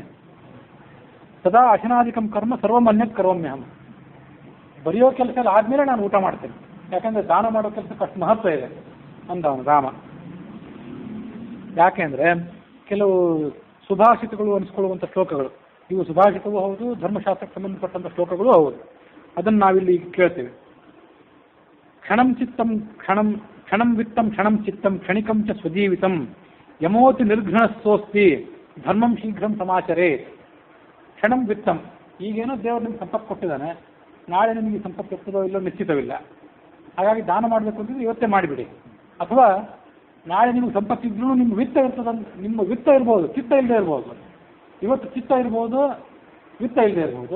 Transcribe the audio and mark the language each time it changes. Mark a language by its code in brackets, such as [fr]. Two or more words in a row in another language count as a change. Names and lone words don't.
[sa] ಸದಾ ಅಶನಾಧಿಕಂ ಕರ್ಮ ಸರ್ವಮನ್ಯತ್ ಕರ್ವಮ್ಯಹಂ, [kn] ಬರೆಯೋ ಕೆಲಸ ಎಲ್ಲ ಆದ್ಮೇಲೆ ನಾನು ಊಟ ಮಾಡ್ತೇನೆ, ಯಾಕಂದ್ರೆ ದಾನ ಮಾಡೋ ಕೆಲಸಕ್ಕೆ ಅಷ್ಟು ಮಹತ್ವ ಇದೆ ಅಂದ ಅವನು ರಾಮ. ಯಾಕೆಂದ್ರೆ ಕೆಲವು ಸುಭಾಷಿತಗಳು ಅನಿಸ್ಕೊಳ್ಳುವಂಥ ಶ್ಲೋಕಗಳು, ಇವು ಸುಭಾಷಿತವೂ ಹೌದು, ಧರ್ಮಶಾಸ್ತ್ರಕ್ಕೆ ಸಂಬಂಧಪಟ್ಟಂಥ ಶ್ಲೋಕಗಳು ಹೌದು. ಅದನ್ನು ನಾವಿಲ್ಲಿ ಕೇಳ್ತೇವೆ. [sa] ಕ್ಷಣಂ ಚಿತ್ತಂ ಕ್ಷಣಂ ವಿತ್ತಂ ಕ್ಷಣಂ ಚಿತ್ತಂ ಕ್ಷಣಿಕಂ ಚ ಸ್ವಜೀವಿತಂ ಯಮೋತಿ ನಿರ್ಘ್ನಸ್ತೋಸ್ತಿ ಧರ್ಮಂ ಶೀಘ್ರಂ ಸಮಾಚರೇ. ಕ್ಷಣಂ ವಿತ್ತಂ, [kn] ಈಗೇನೋ ದೇವರು ನಿಮ್ಗೆ ಸಂಪತ್ತು ಕೊಟ್ಟಿದ್ದಾನೆ, ನಾಳೆ ನಿಮಗೆ ಸಂಪತ್ತು ಇರ್ತದೋ ಇಲ್ಲೋ ನಿಶ್ಚಿತವಿಲ್ಲ, ಹಾಗಾಗಿ ದಾನ ಮಾಡಬೇಕು ಅಂತಿದ್ರೆ ಇವತ್ತೇ ಮಾಡಿಬಿಡಿ. ಅಥವಾ ನಾಳೆ ನಿಮ್ಗೆ ಸಂಪತ್ತಿದ್ರೂ ನಿಮ್ಮ ವಿತ್ತ ಇರ್ತದ, ನಿಮ್ಮ ವಿತ್ತ ಇರ್ಬೋದು, ಚಿತ್ತ ಇಲ್ಲದೆ ಇರ್ಬೋದು. ಇವತ್ತು ಚಿತ್ತ ಇರ್ಬೋದು, ವಿತ್ತ ಇಲ್ಲದೆ ಇರ್ಬೋದು.